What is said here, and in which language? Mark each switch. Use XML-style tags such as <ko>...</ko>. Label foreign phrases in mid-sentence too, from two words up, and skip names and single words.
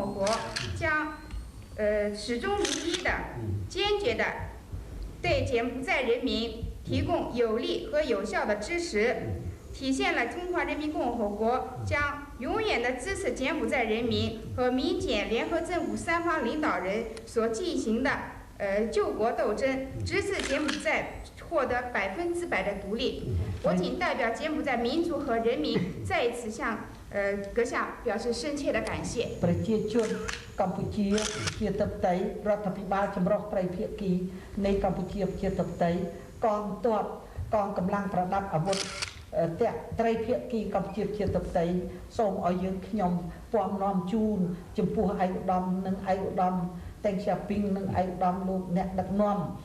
<zh>国将始终如一的、坚决的对柬埔寨人民提供有力和有效的支持，体现了中华人民共和国将永远的支持柬埔寨人民和民柬联合政府三方领导人所进行的救国斗争，直至柬埔寨获得100%的独立。我谨代表柬埔寨民族和人民再一次向阁下表示深切的感谢。</zh> <km>ប្រជាជនកម្ពុជាជាធិបតេយ្យរដ្ឋាភិបាលចម្រុះត្រីភាគីនៃកម្ពុជាជាធិបតេយ្យកងទ័ពកងកម្លាំងប្រដាប់អាវុធត្រីភាគីកម្ពុជាជាធិបតេយ្យសូមឲ្យយើងខ្ញុំពំនាំជូនចំពោះឯកឧត្តមនិងឯកឧត្តមតេងសាពីងនិងឯកឧត្តមលោកអ្នកដឹកនាំ</km>